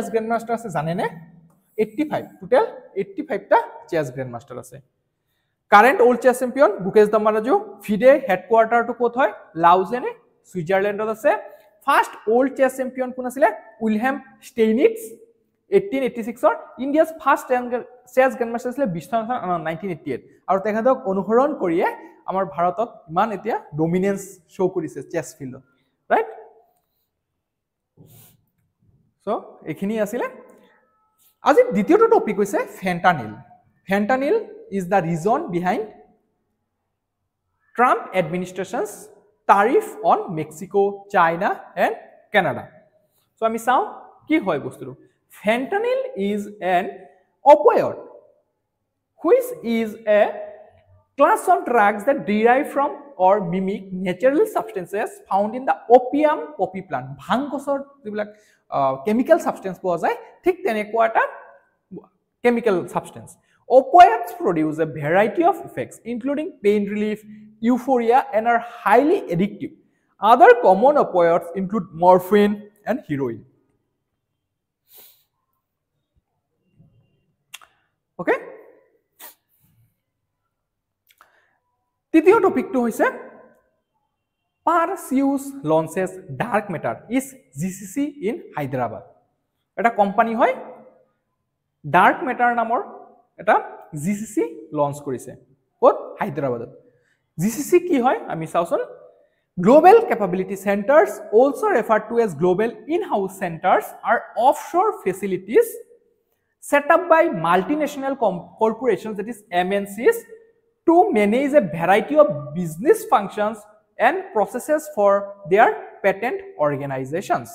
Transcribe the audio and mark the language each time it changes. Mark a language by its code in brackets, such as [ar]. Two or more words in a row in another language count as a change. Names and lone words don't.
[en] grand master [as] আছে জানেনে 85 টোটাল 85 টা [en] chess grand master [as] আছে [en] current world chess champion [as] মুকেশ দম্বাৰাজু ফিডে হেডকোয়ার্টাৰ টু কোত হয় লাউজেনে সুইজারল্যান্ডত আছে [en] first world chess champion [as] কোন আছিল উইলহেম ষ্টেইনিটছ 1886 [en] India's first chess grand master [as] আছিল বিশ্বনাথ 1988 আৰু তেখেতক অনুসৰণ কৰিয়ে আমাৰ ভাৰতত ইমান এতিয়া [en] dominance show [as] কৰিছে [en] chess fieldত right [as] সো এখিনি আছিল আজি দ্বিতীয়টো টপিক হৈছে ফেন্টানিল ফেন্টানিল [en] is the reason behind Trump administration's tariff on Mexico, China and Canada. So [as] আমি চাও কি হয় বস্তুটো [en] fentanyl is an opioid which is a class of drugs that derive from or mimic natural substances found in the opium poppy plant [as] ভাং গছৰ যিবিলাক [en] chemical substance [as] পোৱা যায় ঠিক তেনেকুৱা এটা [en] chemical substance Opioids produce a variety of effects, including pain relief, euphoria, and are highly addictive. Other common opioids include morphine and heroin. Okay? [as] তৃতীয় টপিকটো হৈছে [en] Perseus launches dark matter is GCC in Hyderabad. [as] এটা কোম্পানী হয় dark matter নামৰ এটা জিসিসি লঞ্চ কৰিছে কোত হায়দৰাবাদত জিসিসি কি হয় আমি চাওছন [en] global capability centers also referred to as global in-house centers are offshore facilities set up by multinational corporations that is MNCs to manage a variety of business functions and processes for their patent organizations.